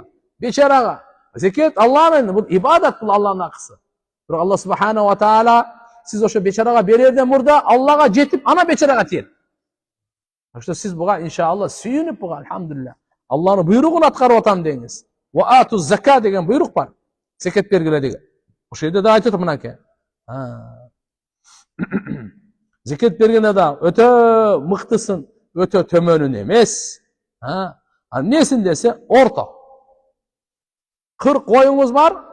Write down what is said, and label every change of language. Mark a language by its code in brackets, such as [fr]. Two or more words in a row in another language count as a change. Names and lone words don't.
[ky] Бечарага. Зекет Аллахнын, бул ибадат, бул Аллахнын акысы. Бирок Алла [ar] سبحانه وتعالى [ky] сиз ошо бечарага берерден мурда Аллага жетип, ана бечарага тиет. Ошто сиз буга иншалла сүйүнүп буга альхамдулилля. Аллахнын буйругун аткарып атам деңиз. [ar] وآتوا الزكاة [ky] деген буйрук бар. Зекет бергиле деген. Ошол жерде да айтат мынакей. Зекет бергенде да өтө мыктысын, өтө төмөнүн эмес. Эмнесин десе, орто. 40 коюңуз бар.